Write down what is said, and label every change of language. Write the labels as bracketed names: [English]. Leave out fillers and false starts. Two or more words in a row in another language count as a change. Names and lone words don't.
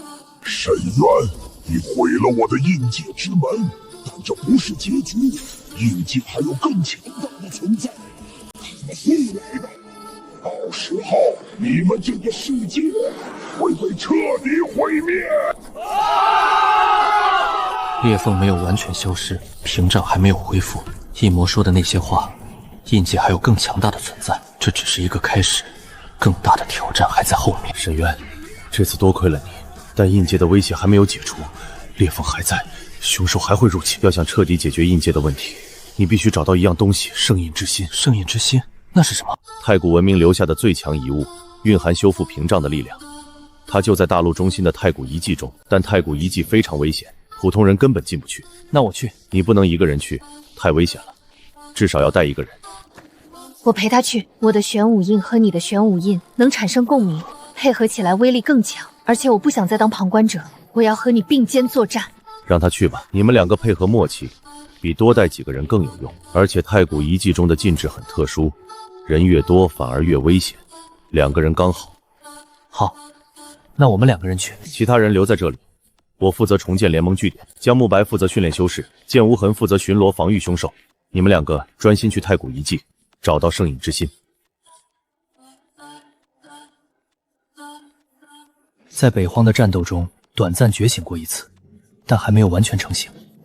[Chinese] 沈渊，你毀了我的印界之門，但這不是結局，印界還有更強大的存在，他們會來的。到時候，你們這個世界會被徹底毀滅。裂縫沒有完全消失，屏障還沒有恢復。印魔說的那些話，印界還有更強大的存在，這只是一個開始，更大的挑戰還在後面。沈淵，這次多虧了你，但印界的威脅還沒有解除，裂縫還在，凶獸還會入侵。要想徹底解決印界的問題，你必須找到一樣東西——聖印之心。聖印之心，那是什麼？太古文明留下的最強遺物，蘊含修復屏障的力量。它就在大陸中心的太古遺跡中，但太古遺跡非常危險，普通人根本進不去。那我去。你不能一個人去，太危險了，至少要帶一個人。我陪他去。我的玄武印和你的玄武印能產生共鳴，配合起來威力更強。而且我不想再當旁觀者，我要和你並肩作戰。讓他去吧，你們两個配合默契，比多帶幾個人更有用。而且太古遗迹中的禁制很特殊，人越多反而越危險。2个人刚好。好，那我们2个人去，其他人留在这里。我負責重建聯盟據點，江木白負責訓練修士，劍無痕負責巡邏防禦兇獸。你們2個專心去太古遺迹，找到聖隱之心。在北荒的戰鬥中，短暫覺醒過一次，但還沒有完全成型。